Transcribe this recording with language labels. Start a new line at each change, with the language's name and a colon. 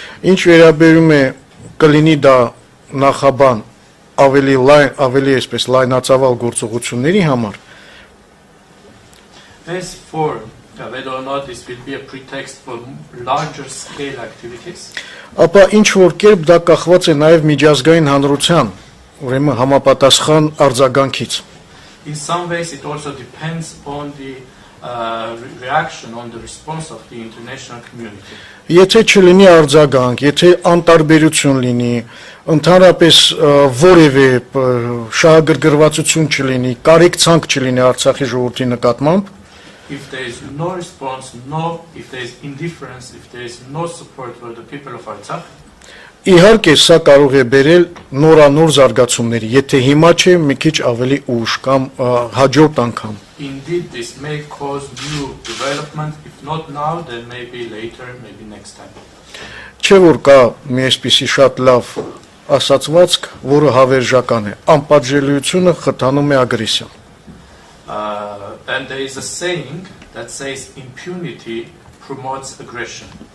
Armenian: Ինչ վերաբերում է կլինի դա նախաբան ավելի այսպես լայնածավալ գործողությունների համար,
English: As for whether or not this will be a pretext for larger scale activities,
Armenian: ապա ինչ որ կերպ դա կախված է նաև միջազգային հանրության, ուրեմն համապատասխան արձագանքից.
English: in some ways it also depends on the reaction, on the response of the international community.
Armenian: Եթե չլինի արձագանք, եթե անտարբերություն լինի, ընդհանրապես որևէ շահագրգռվածություն չլինի, կարիք-ցանք չլինի Արցախի ժողովրդի նկատմամբ,
English: If there is no response, if there is indifference, if there is no support for the people of Artsakh,
Armenian: իհարկե սա կարող է բերել նորանոր զարգացումների, եթե հիմա չէ, մի քիչ ավելի ուշ կամ հաջորդ անգամ.
English: Indeed, this may cause new development. If not now, then maybe later, maybe next time.
Armenian: Չէ որ կա մի այսպիսի շատ լավ ասացվածք, որը հավերժական է. Անպատժելիությունը խթանում է ագրեսիան.
English: And there is a saying that says impunity promotes aggression.